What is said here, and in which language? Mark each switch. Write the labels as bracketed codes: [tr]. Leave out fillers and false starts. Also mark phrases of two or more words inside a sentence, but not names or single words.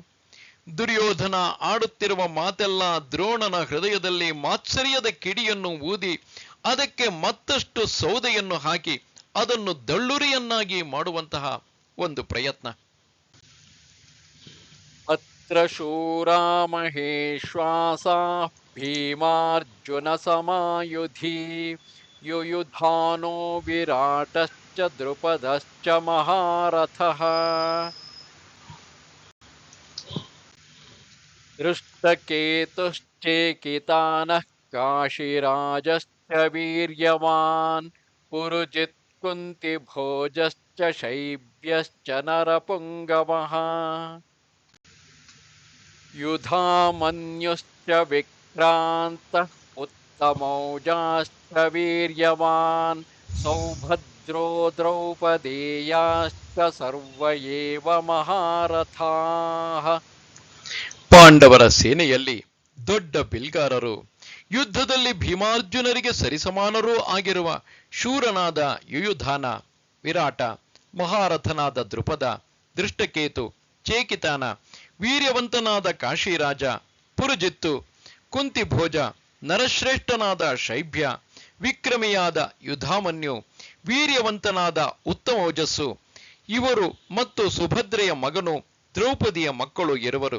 [kn] ದುರ್ಯೋಧನ ಆಡುತ್ತಿರುವ ಮಾತೆಲ್ಲ ದ್ರೋಣನ ಹೃದಯದಲ್ಲಿ ಮಾತ್ಸರ್ಯದ ಕಿಡಿಯನ್ನು ಊದಿ ಅದಕ್ಕೆ ಮತ್ತಷ್ಟು ಸೌದೆಯನ್ನು ಹಾಕಿ ಅದನ್ನು ದಳ್ಳುರಿಯನ್ನಾಗಿ ಮಾಡುವಂತಹ ಒಂದು ಪ್ರಯತ್ನ. [sa] ಅತ್ರ ಶೂರಾ ಮಹೇಶ್ವಾಸಾ ಭೀಮಾರ್ಜುನ ಸಮಾಯುಧಿ ಯುಯುಧಾನೋ ವಿರಾಟಶ್ಚ द्रुपदश्च महारथः दृष्टकेतुश्चेकितानः काशीराजश्च वीर्यवान् पुरुजित् कुन्तिभोजश्च शैब्यश्च नरपुङ्गवः युधामन्युश्च विक्रान्तः उत्तमौजाश्च वीर्यवान् सौभद्रो द्रौपदेयाश्च सर्व एव महारथाः [kn] ಪಾಂಡವರ ಸೇನೆಯಲ್ಲಿ ದೊಡ್ಡ ಬಿಲ್ಗಾರರು, ಯುದ್ಧದಲ್ಲಿ ಭೀಮಾರ್ಜುನರಿಗೆ ಸರಿಸಮಾನರೂ ಆಗಿರುವ ಶೂರನಾದ ಯುಯುಧಾನ, ವಿರಾಟ, ಮಹಾರಥನಾದ ದ್ರುಪದ, ದೃಷ್ಟಕೇತು, ಚೇಕಿತಾನ, ವೀರ್ಯವಂತನಾದ ಕಾಶಿರಾಜ, ಪುರುಜಿತ್ತು, ಕುಂತಿಭೋಜ, ನರಶ್ರೇಷ್ಠನಾದ ಶೈಬ್ಯ, ವಿಕ್ರಮಿಯಾದ ಯುಧಾಮನ್ಯು, ವೀರ್ಯವಂತನಾದ ಉತ್ತಮೋಜಸ್ಸು, ಇವರು ಮತ್ತು ಸುಭದ್ರೆಯ ಮಗನು ದ್ರೌಪದಿಯ ಮಕ್ಕಳು ಇರುವರು.